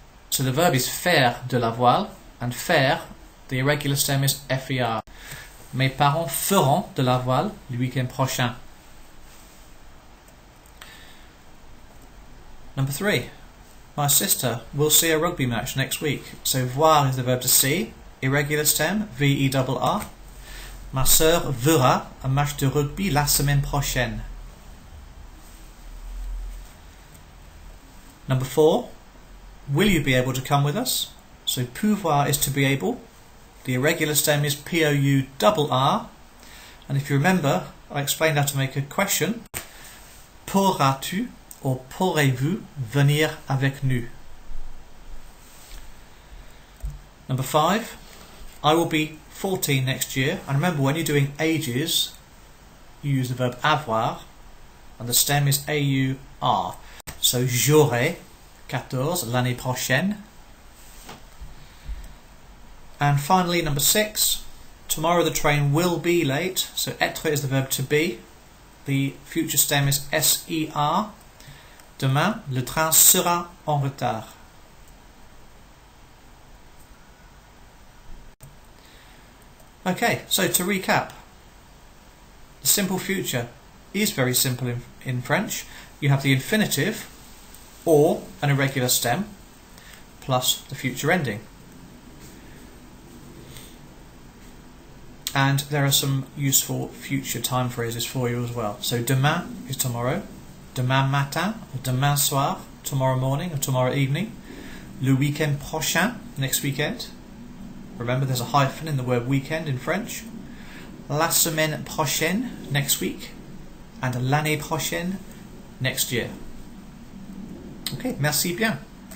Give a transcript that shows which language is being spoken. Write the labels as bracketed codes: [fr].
[en] So the verb is [fr] faire de la voile, [en] and faire, the irregular stem is FER. [fr] Mes parents feront de la voile le week-end prochain. [en] Number 3, my sister will see a rugby match next week. So voir is the verb to see, irregular stem, VERR. [fr] Ma sœur verra un match de rugby la semaine prochaine. [en] Number 4, will you be able to come with us? So pouvoir is to be able. The irregular stem is POURR. And if you remember, I explained how to make a question. [fr] Pourras-tu or pourrez-vous venir avec nous? [en] Number 5, I will be 14 next year. And remember, when you're doing ages, you use the verb avoir, and the stem is AUR. [fr] So j'aurai 14 l'année prochaine. [en] And finally, number 6, tomorrow the train will be late. So être is the verb to be. The future stem is SER. [fr] Demain, le train sera en retard. [en] Okay, so to recap, the simple future is very simple in French. You have the infinitive or an irregular stem plus the future ending. And there are some useful future time phrases for you as well. So demain is tomorrow, [fr] demain matin [en] or [fr] demain soir, [en] tomorrow morning or tomorrow evening, [fr] le week-end prochain, [en] next weekend. Remember, there's a hyphen in the word weekend in French. [fr] La semaine prochaine, next week. [en] And [fr] l'année prochaine, [en] next year. Okay, [fr] merci bien.